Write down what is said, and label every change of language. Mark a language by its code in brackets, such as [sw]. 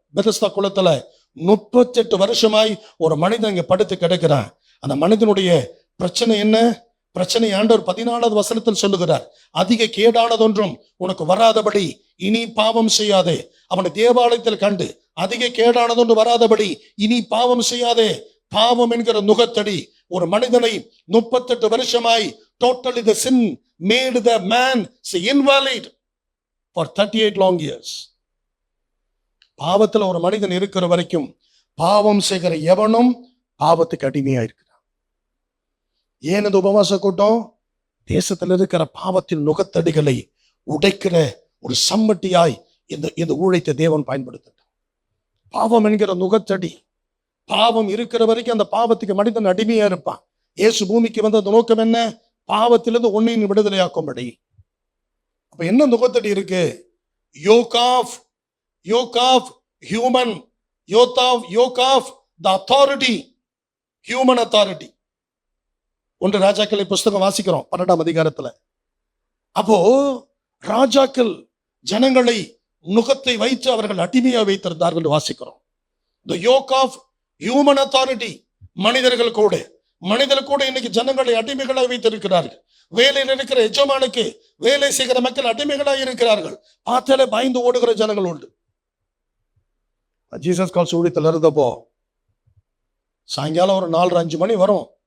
[ta] Bethesda குளத்துல 38 வருஷமாய் ஒரு மனிதன் இங்க படுத்து கிடக்கிறான். அந்த மனிதனுடைய பிரச்சனை என்ன? பிரச்சனை ஆண்டவர் 14வது வசனத்தில் சொல்லுகிறார், அதிக கேடானதொன்றும் உனக்கு வராதபடி இனி பாவம் செய்யாதே. அவனை தேவாலயத்தில் கண்டு அதிக கேடானதொன்று வராதபடி இனி பாவம் செய்யாதே. பாவம் என்கிற நுகத்தடி ஒரு மனிதனை 38 வருஷமாய் [en] totally the sin made the man invalid for 38 long years. [ta] பாவத்தில் ஒரு மனிதன் இருக்கிற வரைக்கும் பாவம் செய்கிற எவனும் பாவத்துக்கு அடிமையா இருக்கிறான். ஏன் இந்த உபவாச கூட்டம்? தேசத்தில் இருக்கிற பாவத்தின் நுகத்தடிகளை உடைக்கிற ஒரு சம்மட்டியாய் இந்த ஊழியத்தை தேவன் பயன்படுத்தட்டும். பாவம் என்கிற நுகத்தடி, பாவம் இருக்கிற வரைக்கும் அந்த பாவத்துக்கு மனிதன் அடிமையா இருப்பான். இயேசு பூமிக்கு வந்த நோக்கம் என்ன? பாவத்திலிருந்து ஒன்னையும் விடுதலையாக்கும்படி. அப்ப என்ன நுகத்தடி இருக்கு? [en] Yoke of human, yoke of the authority, human authority. [ta] 1 ராஜாக்களை புஸ்தகம் வாசிக்கிறோம் 12ஆம் அதிகாரத்துல. அப்போ ராஜாக்கள் ஜனங்களை நுகத்தை வைத்து அவர்கள் அடிமையா வைத்திருந்தார்கள் என்று வாசிக்கிறோம். [en] the yoke of human authority. [ta] மனிதர்கள் கூட இன்னைக்கு ஜனங்களை அடிமைகளாக வைத்திருக்கிறார்கள். வேலையில் இருக்கிற எஜமானுக்கு வேலை செய்கிற மக்கள் அடிமைகளாக இருக்கிறார்கள். பார்த்தாலே பயந்து ஓடுகிற ஜனங்கள் உண்டு. [en] Jesus calls [ta] ஊழியத்தில் இருந்தப்போ சாயங்காலம் ஒரு 4-5 மணி வரும்.